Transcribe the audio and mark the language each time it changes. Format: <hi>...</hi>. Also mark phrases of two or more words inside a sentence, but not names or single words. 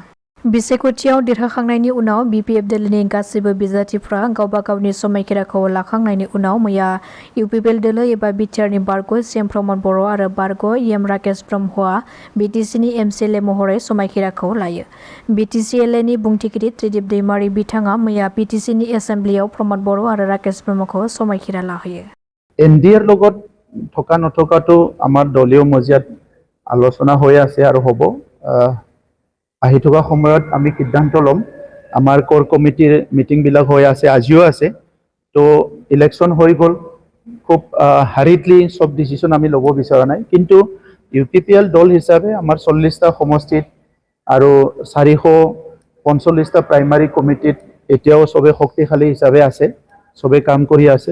<brx>बिसायख'थियाव देरहाखांनायनि उनाव बिपिएफ दोलोनि गासैबो बिजाथिफ्रा गावबा गावनि समायखिराखौ लाखांनायनि उनाव मैया इउपिपिएल दोलो एबा बिटिआरनि बारग' सिएम प्रमद बर' आरो बारग' इएम राकेश ब्रह्मआ बिटिसिनि एमसिएलए महरै समायखिराखौ लायो। बिटिसिएलएनि बुंथिगिरि त्रिदिप दैमारी बिथाङा मैया बिटिसिनि एसेम्ब्लियाव प्रमद बर' आरो राकेश ब्रह्मखौ समायखिरा लाहोयो।</brx> <as>এনডিএৰ লগত থকা নথকাটো আমাৰ দলীয় মজিয়াত আলোচনা হৈ আছে আৰু হ'ব। আহি থকা সময়ত আমি সিদ্ধান্ত ল'ম। আমাৰ</as> <en>core committee meetings</en> <as>হৈ আছে, আজিও আছে। তো ইলেকশ্যন হৈ গ'ল, খুব হাৰিডলি সব ডিচিশ্যন আমি ল'ব বিচৰা নাই, কিন্তু ইউপিপিএল দল হিচাপে আমাৰ 40টা সমষ্টিত আৰু 445টা</as> <en>primary committee</en> <as>এতিয়াও সবে শক্তিশালী হিচাপে আছে, সবে কাম কৰি আছে।</as>